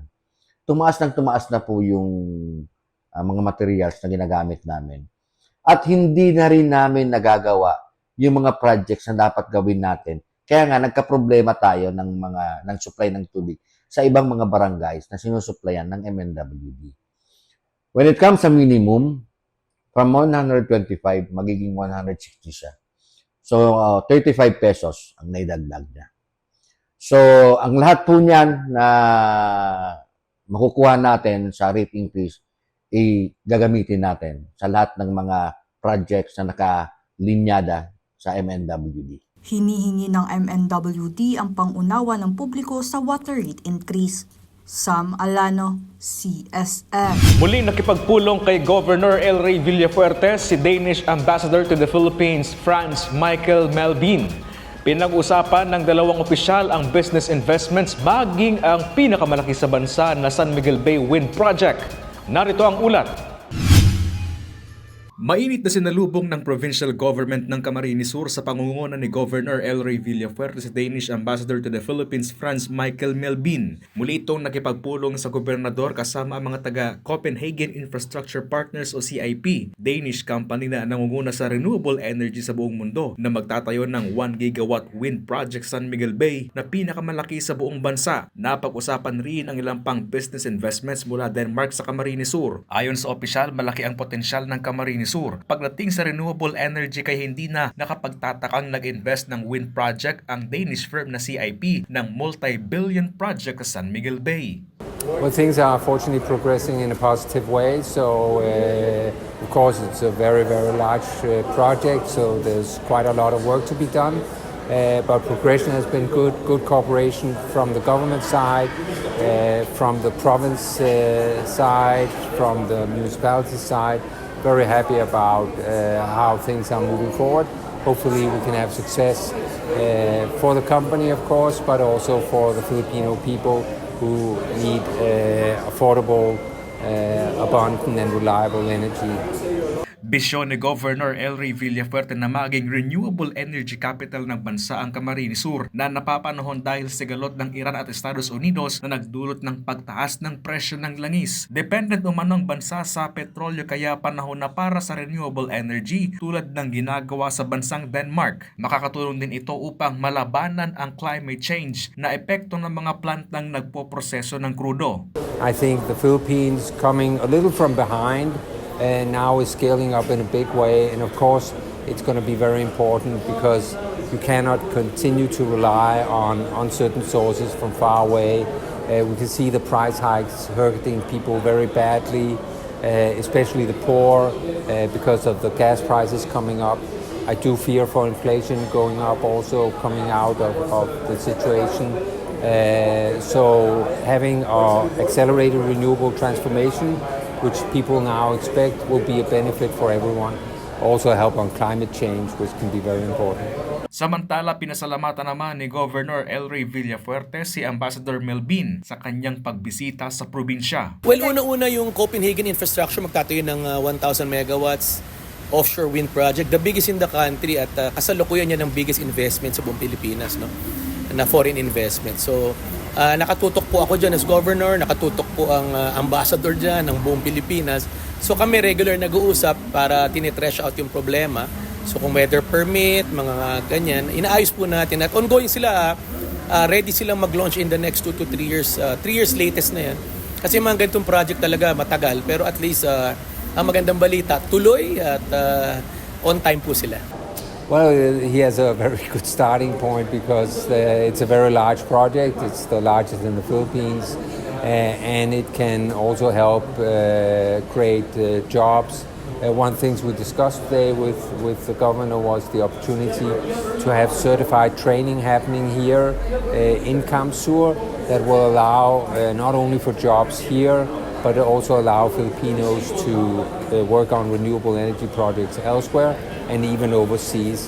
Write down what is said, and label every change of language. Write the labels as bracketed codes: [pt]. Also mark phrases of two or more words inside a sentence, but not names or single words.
[tl] Tumaas na po yung mga materials na ginagamit namin. At hindi na rin namin nagagawa yung mga projects na dapat gawin natin. Kaya nga, nagka-problema tayo ng supply ng tubig sa ibang mga barangays na sinusuplayan ng MNWD. [en] When it comes sa minimum, from 125, [tl] magiging 160 siya. So, 35 pesos ang naidagdag niya. So, ang lahat po niyan na makukuha natin sa [en] rate increase, [tl] gagamitin natin sa lahat ng mga projects na nakalinyada sa MNWD. Hinihingi ng MNWD ang pangunawa ng publiko sa [en] water rate increase. [tl] Sam Alano, CSN. Muling nakipagpulong kay Governor El Rey Villafuerte si [en] Danish Ambassador to the Philippines, [tl] Franz Michael Melvin. Pinag-usapan ng dalawang opisyal ang [en] business investments [tl] maging ang pinakamalaki sa bansa na San Miguel Bay Wind Project. Narito ang ulat. Mainit na sinalubong ng [en] provincial government [tl] ng Camarines Sur sa pangunguna ni Governor El Rey Villafuerte si [en] Danish Ambassador to the Philippines, [tl] Franz Michael Melvin. Muli itong nakipagpulong sa gobernador kasama ang mga taga Copenhagen Infrastructure Partners o CIP, [en] Danish company [tl] na nangunguna sa [en] renewable energy [tl] sa buong mundo na magtatayo ng [en] 1 gigawatt wind project [tl] sa San Miguel Bay na pinakamalaki sa buong bansa. Napag-usapan rin ang ilang pang [en] business investments [tl] mula Denmark sa Camarines Sur. Ayon sa opisyal, malaki ang potensyal ng Camarines Sur. Pagdating sa [en] renewable energy [tl] kay hindi na nakapagtatakang nag-invest ng [en] wind project [tl] ang [en] Danish firm [tl] na CIP ng [en] multi-billion project [tl] sa San Miguel Bay. [en] Well, things are fortunately progressing in a positive way. So, of course, it's a very, very large project. So there's quite a lot of work to be done. But progression has been good cooperation from the government side, from the province side, from the municipality side. Very happy about how things are moving forward. Hopefully we can have success for the company, of course, but also for the Filipino people who need affordable, abundant and reliable energy. [tl] Bisyon ni Governor El Rey Villafuerte na maging [en] renewable energy capital [tl] ng bansa ang Camarines Sur na napapanahon dahil sa galot ng Iran at Estados Unidos na nagdulot ng pagtaas ng presyo ng langis. Dependent umano ang bansa sa petrolyo kaya panahon na para sa [en] renewable energy [tl] tulad ng ginagawa sa bansang Denmark. Makakatulong din ito upang malabanan ang [en] climate change [tl] na epekto ng mga plantang nagpoproseso ng krudo. [en] I think the Philippines coming a little from behind and now is scaling up in a big way, and of course it's going to be very important because you cannot continue to rely on certain sources from far away. We can see the price hikes hurting people very badly, especially the poor, because of the gas prices coming up. I do fear for inflation going up also coming out of the situation. So having accelerated renewable transformation, which people now expect, will be a benefit for everyone. Also help on climate change, which can be very important. [tl] Samantala, pinasalamatan naman ni Governor Elroy Villafuerte si Ambassador Melvin sa kanyang pagbisita sa probinsya. Well, una-una yung Copenhagen infrastructure magtatayo ng [en] 1,000 megawatts offshore wind project, the biggest in the country [tl] at kasalukuyan niya ng [en] biggest investment [tl] sa buong Pilipinas, no? Na [en] foreign investment. [tl] So, nakatutok po ako dyan [en] as governor, [tl] nakatutok po ang ambassador dyan ng buong Pilipinas. So kami regular nag-uusap para tinitrash out yung problema. So kung [en] weather permit, [tl] mga ganyan, inaayos po natin at ongoing sila, ready silang mag-launch [en] in the next 2 to 3 years. [tl] 3 [en] years latest [tl] na yan. Kasi mga ganitong project talaga matagal, pero at least ang magandang balita, tuloy at [en] on time [tl] po sila. [en] Well, he has a very good starting point because it's a very large project. It's the largest in the Philippines, and it can also help create jobs. One thing we discussed today with the governor was the opportunity to have certified training happening here in Kamsur that will allow not only for jobs here, but also allow Filipinos to work on renewable energy projects elsewhere and even overseas.